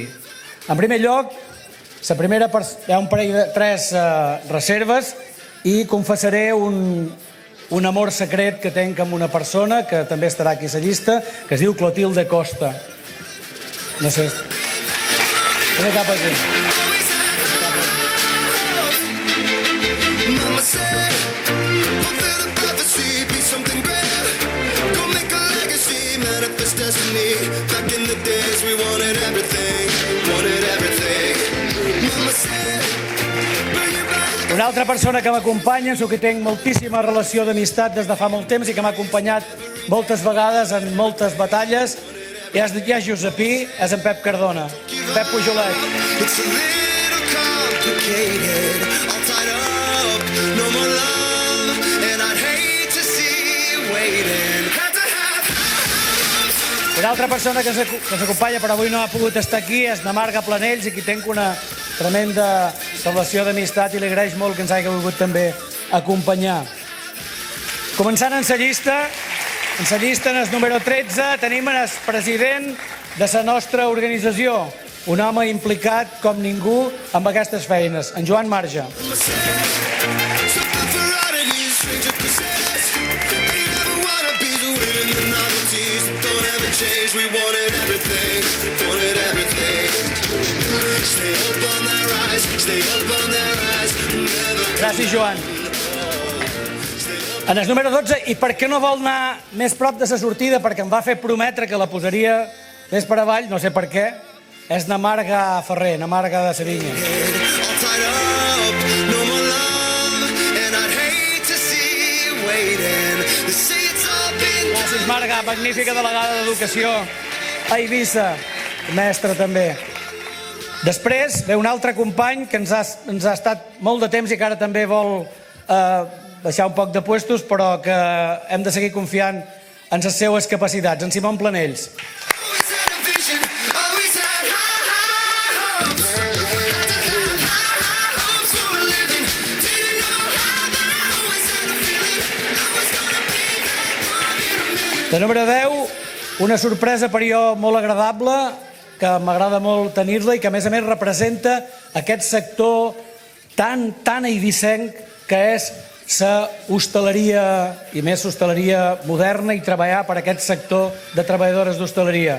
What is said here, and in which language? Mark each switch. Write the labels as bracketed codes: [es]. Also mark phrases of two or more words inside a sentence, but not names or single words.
[ca] En primer lloc, hi ha un parell de 3 reserves i confessaré un amor secret que tenc amb una persona que també estarà aquí a la llista, que es diu Clotilde Costa. No sé. No cap aquí. [en] Mama said, fulfill the prophecy, be something great. Go make a legacy, manifest destiny. Back in the days we wanted everything. Mama said, bring it back. [ca] Una altra persona que m'acompanya, amb qui tinc moltíssima relació d'amistat des de fa molt temps i que m'ha acompanyat moltes vegades en moltes batalles, és Josepí, és en Pep Cardona. Pep Pujolet. [en] It's a little complicated, all tied up, no more love, and I'd hate to see you waiting. Had to have [ca] Una altra persona que ens acompanya però avui no ha pogut estar aquí és na Marga Planells, i qui tinc una tremenda relació d'amistat i li agraeix molt que ens hagi volgut també acompanyar. Començant en la llista, en el número 13 tenim el president de la nostra organització, un home implicat com ningú amb aquestes feines, en Joan Marge. [en] we wanted everything. Stay up on their rise, stay up on their rise. [ca] Gràcies, Joan. En el número 12, i per què no vol anar més prop de la sortida, perquè em va fer prometre que la posaria més per avall, no sé per què, és na Marga Ferrer, na Marga de Serinya. [en] All tied up, no more love, and I'd hate to see you waiting. They say it's all been [ca] Gràcies, Marga, magnífica delegada d'Educació a Eivissa, mestra també. Després ve un altre company que ens ha estat molt de temps i que ara també vol baixar un poc de puestos, però que hem de seguir confiant en les seues capacitats, en Simon Planells. [en] always had a vision, always had high hopes. Had to have high hopes for a living. Didn't know how, but I always had a feeling I was gonna be that one in a million. [ca] De número 10, una sorpresa per jo molt agradable, que m'agrada molt tenir-la i que a més representa aquest sector tan eivissenc que és la hostaleria, i més hostaleria moderna, i treballar per aquest sector de treballadores d'hostaleria.